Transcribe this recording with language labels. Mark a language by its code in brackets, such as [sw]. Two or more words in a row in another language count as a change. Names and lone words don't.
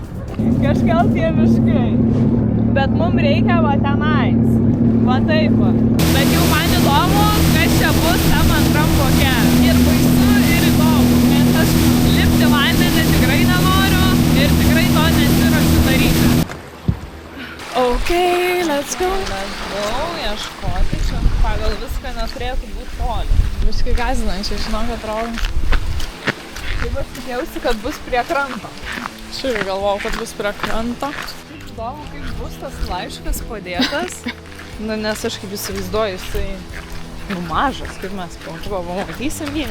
[lt] Kažgal tie miškai. Bet mums reikia va tenais. Va taip va. Bet jau man įdomu, kas čia bus tam antram voke. Ir baisu, ir įdomu. Nes aš lipti vandenį tikrai nenoriu ir tikrai to nesiruošiu daryti. [en] Ok, let's go. Let's go, [lt] ieškoti čia. Pagal viską neturėtų būti toli. Viskai gazinančiai, žinok, atrodo. Taip aš tikėjausi, kad bus prie kranto. Aš irgi galvojau, kad bus prie kranto. Įdomu, kaip bus tas laiškas padėtas. Nes aš kaip įsivaizduoju, jisai mažas, kaip mes pamatysim jį.